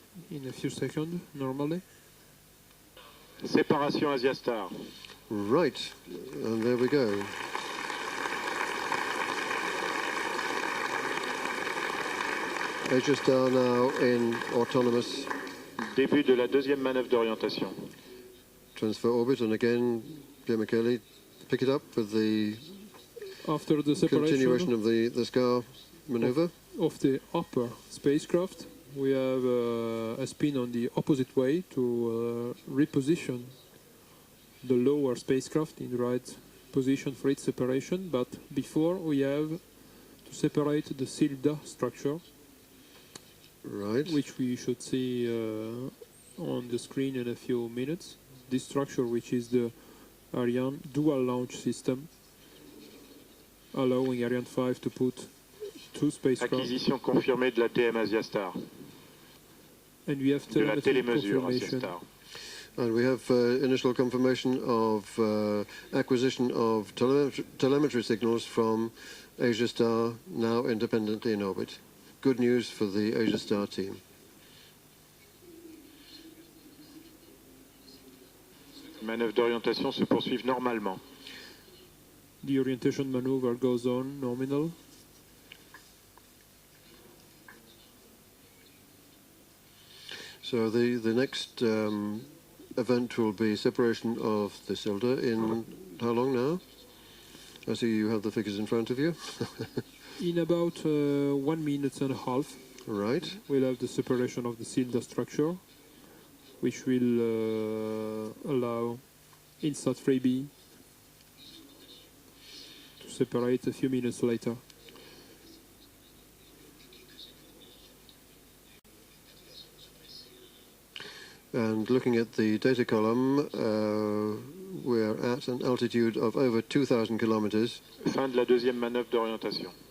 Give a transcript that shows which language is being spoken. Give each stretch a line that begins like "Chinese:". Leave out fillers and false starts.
English: In a few seconds, normally.
French: Séparation Asiastar.
English: Right, and there we go. Asiastar now in autonomous.
French: Début de la deuxième manœuvre d'orientation.
English: Transfer orbit, and again, Pierre-Michele, pick it up with the after the separation continuation of the SCAR maneuver. Of the upper spacecraft, we have a spin on the opposite way to reposition the lower spacecraft in the right position for its separation, but before we have to separate the SILDA structure, right, which we should see on the screen in a few minutes. This structure, which is the Ariane dual launch system, allowing Ariane 5 to put two spacecraft.
French: Acquisition confirmée de la TM Asiastar.
English: And we have
French: de la télémesure Asiastar.
English: And we have initial confirmation of acquisition of telemetry signals from Asiastar, now independently in orbit. Good news for the Asiastar team.
French: Manœuvres d'orientation se poursuivent normalement.
English: The orientation maneuver goes on nominal. So the next event will be separation of the SILDA in how long now? I see you have the figures in front of you. In about 1 minute and a half. Right. We'll have the separation of the SILDA structure, which will allow Insat 3B to separate a few minutes later. And looking at the data column, we're at an altitude of over 2,000 kilometers.
French: Fin de la deuxième manœuvre d'orientation.